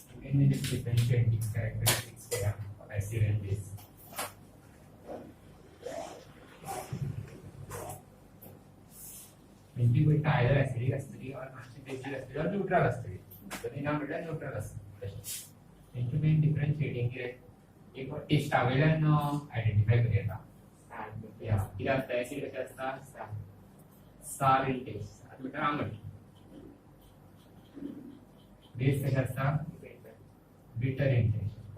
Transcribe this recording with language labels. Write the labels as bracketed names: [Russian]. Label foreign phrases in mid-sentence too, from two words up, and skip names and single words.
[English] in the differentiating characteristics of acid and base. [Konkani] म्हणजे गोष्ट आयदर ऍसिडिक असतली और मातशी बेसिक असतली और न्यूट्रल असतली. तर ती नाव म्हटल्यार न्यूट्रल असता तशी. तेंची [English] main differentiating [Konkani] कितें एक टेस्ट वयल्यान आयडेंटिफाय करूं येता. या कितें आसता ऍसिड कशें आसता [English] sour in taste [Konkani] आतां म्हटल्यार आंबट. बेस कशें आसता [English] bitter in taste.